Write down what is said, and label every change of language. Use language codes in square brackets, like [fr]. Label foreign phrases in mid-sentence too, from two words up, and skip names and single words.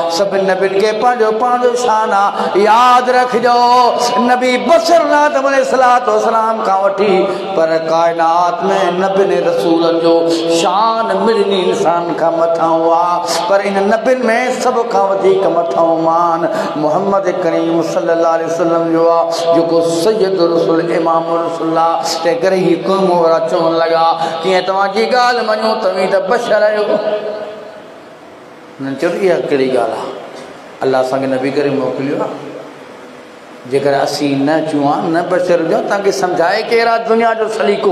[sd] सभिनि नबियुनि खे पंहिंजो पंहिंजो शान आहे। यादि रखिजो नबी बशर आदम [ar] عليه الصلاة والسلام [sd] खां वठी पर काइनात में नबियुनि रसूलनि जो शान मिड़नी इंसान खां मथां हुआ, पर इन नबियुनि में सभ खां वधीक मथां मान मुहम्मद करीम [ar] صلى الله عليه وسلم [sd] जो आहे, जेको सैयद रसूल इमाम रसूल। ते करे ही क़ौम वारा चवण लॻा कीअं तव्हांजी ॻाल्हि मञो तव्हीं त बशर आहियो। न चयो इहा कहिड़ी ॻाल्हि आहे, अल्लाह असांखे नबी करे मोकिलियो आहे। जेकर असीं न चूं न बशर हुजूं, तव्हांखे सम्झाए केरु आहे दुनिया जो सलीक़ो।